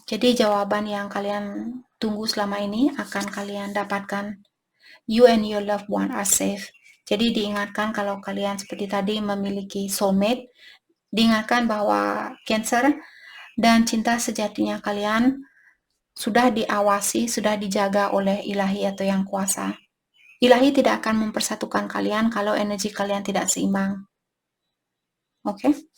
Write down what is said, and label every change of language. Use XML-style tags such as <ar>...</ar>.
<id>Jadi jawaban yang kalian tunggu selama ini akan kalian dapatkan.</id> <en>You and your loved one are safe.</en> <id>Jadi diingatkan kalau kalian seperti tadi memiliki soulmate, diingatkan bahwa Cancer dan cinta sejatinya kalian sudah diawasi, sudah dijaga oleh ilahi atau yang kuasa. Ilahi tidak akan mempersatukan kalian kalau energi kalian tidak seimbang. Oke?</id>